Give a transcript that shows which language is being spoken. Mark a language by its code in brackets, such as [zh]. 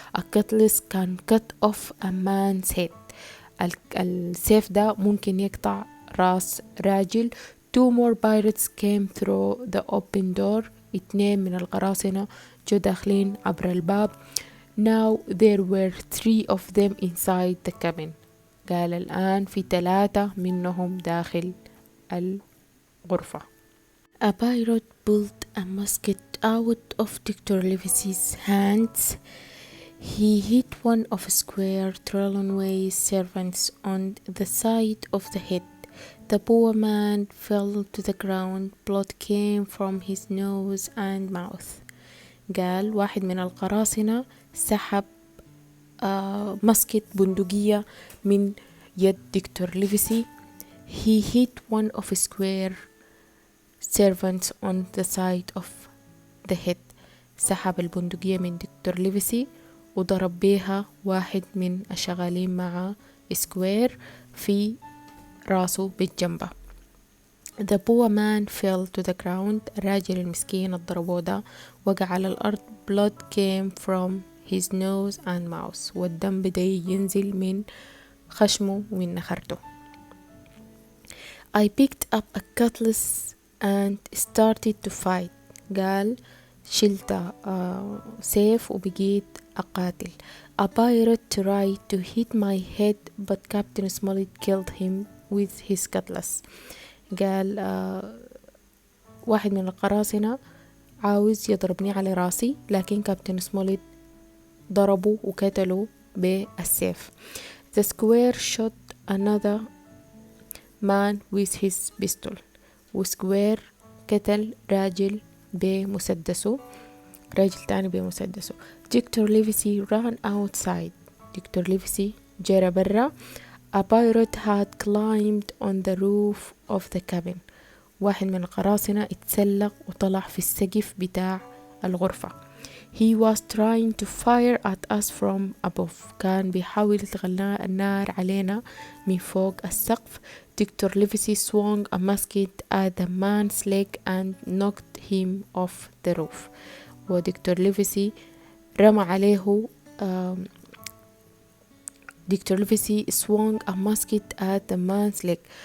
[en] A cutlass can cut off a man's head. [ar] السيف ده ممكن يقطع راس راجل. [en] 2 more pirates came through the open door. [ar] 2 من القراصنة جو داخلين عبر الباب. [en] Now there were 3 of them inside the cabin. [ar] قال الآن في 3 منهم داخل الغرفة. [en] A pirate pulled a musket out of Dr. Livesey's hands. He hit one of Squire Trelawney's servants on the side of the head. The poor man fell to the ground. Blood came from his nose and mouth. [ar] قال واحد من القراصنة سحب مسكت بندقية من يد دكتور ليفيسي. [en] He hit one of square servants on the side of the head. [ar] سحب البندقية من دكتور ليفيسي وضرب بيها واحد من الشغالين مع سكوير في راسه بالجنبة. [en] The poor man fell to the ground. [ar] الراجل المسكين الضربوه ده وقع على الأرض. [en] Blood came from his nose and mouth. [ar] والدم بدأ ينزل من خشمه ومن نخرته. [en] I picked up a cutlass and started to fight. [ar] قال شلت سيف وبقيت أقاتل. [en] A pirate tried to hit my head but Captain Smollett killed him with his cutlass. [ar] قال واحد من القراصنة عاوز يضربني على راسي لكن كابتن سموليت ضربه وقتله بالسيف. [en] The square shot another man with his pistol. [ar] وسكوير قتل راجل بمسدسه، راجل تاني بمسدسه. [en] Doctor Livesey ran outside. [ar] دكتور ليفيسي جرى برا. [en] A pirate had climbed on the roof of the cabin. [ar] واحد من القراصنة اتسلق وطلع في السقف بتاع الغرفة. [en] He was trying to fire at us from above. [ar] كان بيحاول يتغلى النار علينا من فوق السقف. [en] Doctor Livesey swung a musket at the man's leg and knocked him off the roof. ودكتور Livesey [ar] رمى عليه [en] Doctor Livesey swung a musket at the man's leg.